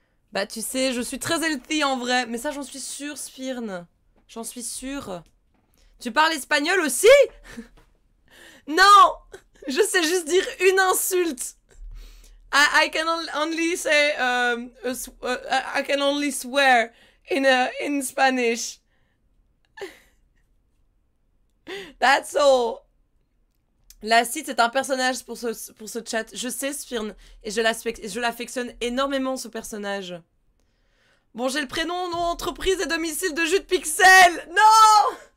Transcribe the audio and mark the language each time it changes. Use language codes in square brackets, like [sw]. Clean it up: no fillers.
[fr] Bah tu sais, je suis très healthy en vrai, mais ça j'en suis sûre, Spirn. J'en suis sûre. Tu parles espagnol aussi? Non! Je sais juste dire une insulte. [en] I can only say I can only swear in Spanish. That's all. [fr] L'acide, c'est un personnage pour ce chat. Je sais, Spirn, et je l'affectionne énormément, ce personnage. Bon, j'ai le prénom, nom, entreprise et domicile de jus de pixel. Non!